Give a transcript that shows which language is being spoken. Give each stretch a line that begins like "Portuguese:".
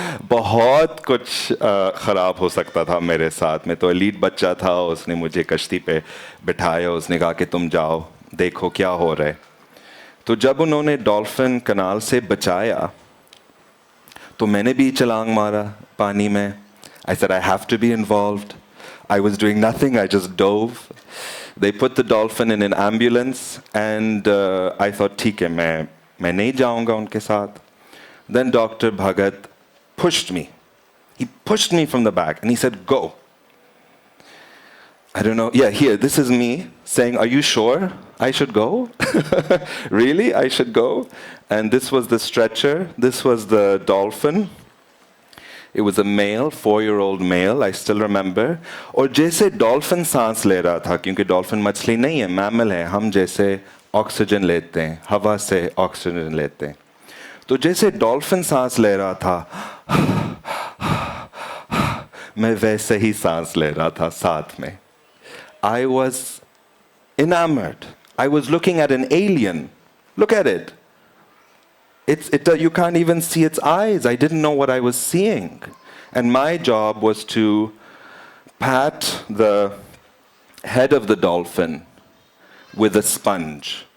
Hindi: बहुत कुछ ख़राब हो सकता था मेरे साथ. मैं तो एलीट बच्चा था. उसने मुझे कश्ती पे बिठाया. उसने कहा कि तुम जाओ, देखो क्या हो रहा है. तो जब उन्होंने डॉल्फिन कनाल से बचाया, तो मैंने भी छलांग मारा पानी में.
English: I said, I have to be involved. I was doing nothing, I just dove. They put the dolphin in an ambulance, and I thought,
Hindi: ठीक है, मैं नहीं जाऊंगा उनके साथ.
English: Then Dr. Bhagat pushed me. He pushed me from the back, and he said, go. I don't know. Yeah, here, this is me saying, are you sure I should go? Really, I should go? And this was the stretcher. This was the dolphin. It was a male, 4-year-old male, I still remember.
Hindi: और जैसे dolphin सांस ले रहा था, क्योंकि dolphin मछली नहीं है, मैमल है, हम जैसे ऑक्सीजन लेते हैं, हवा से ऑक्सीजन लेते हैं. तो जैसे डॉल्फिन सांस ले रहा था, मैं वैसे ही सांस ले रहा था साथ में.
English: I was enamored. I was looking at an alien. Look at it. You can't even see its eyes. I didn't know what I was seeing. And my job was to pat the head of the dolphin with a sponge.